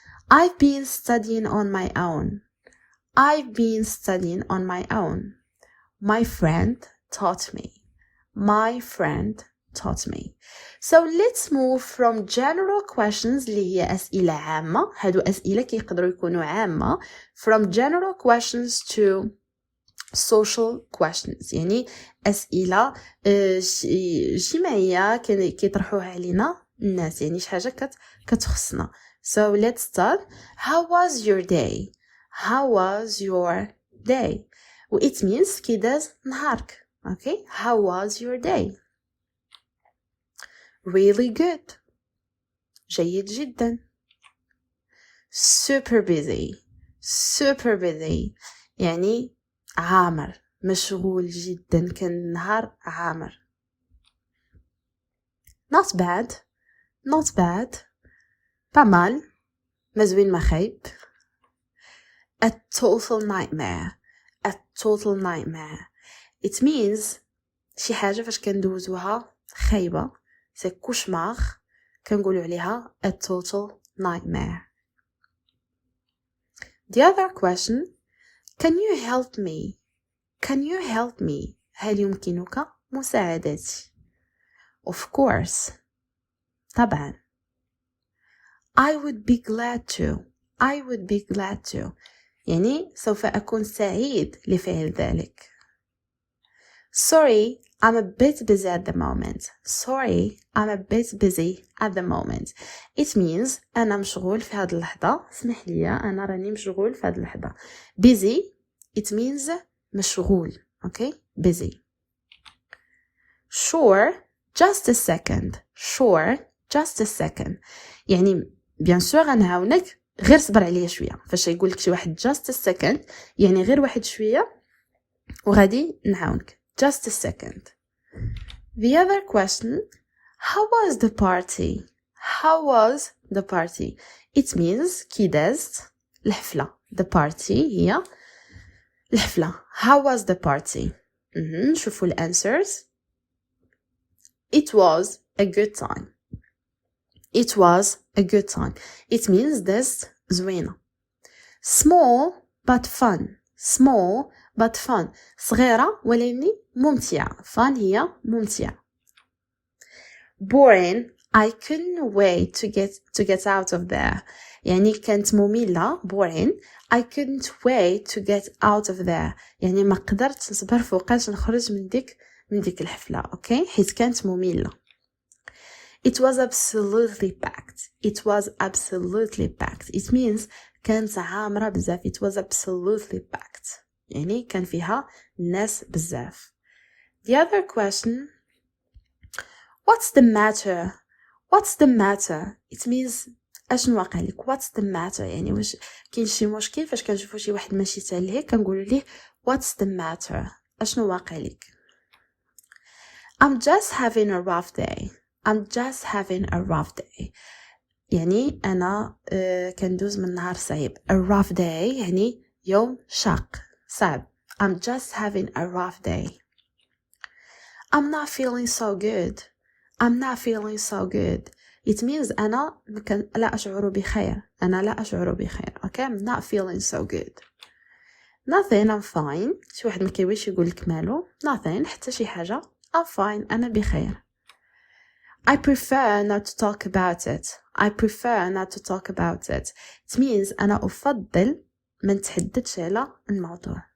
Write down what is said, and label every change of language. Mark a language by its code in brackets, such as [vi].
[en] I've been studying on my own. I've been studying on my own. My friend taught me. My friend taught me. So let's move from general questions [ar] اللي هي أسئلة عامة. هادو أسئلة كيقدروا يكونوا عامة. [en] From general questions to social questions. [ar] يعني أسئلة اجتماعية كيطرحوها علينا الناس، يعني شي حاجة كتخصنا. [en] So let's start. How was your day? How was your day? It means [ar] كي داز نهارك. [en] Okay, how was your day? Really good. [ar] جيد جدا. [en] Super busy. Super busy. [ar] يعني عامر، مشغول جدا، كان نهار عامر. [en] Not bad. Not bad. [fr] pas mal. [ar] مزوين ما خايب. [en] A total nightmare. A total nightmare. It means [ar] شي حاجة فاش كندوزوها خايبة، سي كوشمار، كنقولوا عليها [en] a total nightmare. The other question, can you help me? Can you help me? [ar] هل يمكنك مساعدتي؟ [en] Of course. [ar] طبعا. [en] I would be glad to. I would be glad to. [ar] يعني سوف أكون سعيد لفعل ذلك. [en] Sorry, I'm a bit busy at the moment. Sorry, I'm a bit busy at the moment. It means [ar] أنا مشغول في هذه اللحظة. اسمح لي، أنا راني مشغول في هذه اللحظة. [en] Busy, it means مشغول. Okay, busy. Sure, just a second. Sure, just a second. [ar] يعني [fr] bien sûr [ar] غنعاونك، غير صبر عليا شوية. فاش يقولك شي واحد [en] just a second، [ar] يعني غير واحد شوية وغادي نعاونك. [en] Just a second. The other question, how was the party? How was the party? It means [ar] كي دازت الحفلة. [en] The party [ar] هي الحفلة. [en] How was the party? [ar] شوفوا الأنسرز. [en] It was a good time. It was a good time. It means [ar] دازت زوينة. [en] Small but fun. Small but fun. [ar] صغيرة ولكن ممتعة. Fun هي ممتعة. [en] Boring. I couldn't wait to get out of there. [ar] يعني كانت مملة. Boring. [en] I couldn't wait to get out of there. [ar] يعني ما قدرت نصبر فوقاش نخرج من ديك الحفلة. Okay? حيت كانت مملة. [en] It was absolutely packed. It was absolutely packed. It means [ar] كانت عامرة بزاف. [en] It was absolutely packed. [ar] يعني كان فيها ناس بزاف. [en] The other question, what's the matter? What's the matter? It means [ar] اشنو واقع لك. [en] What's the matter? [ar] يعني واش كاين شي مشكل؟ فاش كنشوفوا شي واحد ماشي ساليه كنقولوا ليه [en] what's the matter? [ar] اشنو واقع لك. [en] I'm just having a rough day. I'm just having a rough day. [ar] يعني أنا كندوز من نهار صعيب. [en] A rough day [ar] يعني يوم شاق صعب. [en] I'm just having a rough day. I'm not feeling so good. I'm not feeling so good. It means [ar] أنا لا أشعر بخير. أنا لا أشعر بخير. [en] Okay, I'm not feeling so good. Nothing, I'm fine. [ar] شي واحد ما كيبغيش يقول لك مالو. Nothing, حتى شي حاجة. [en] I'm fine. [ar] أنا بخير. [en] I prefer not to talk about it. I prefer not to talk about it. It means [ar] أنا أفضل ما نتحدثش على الموضوع.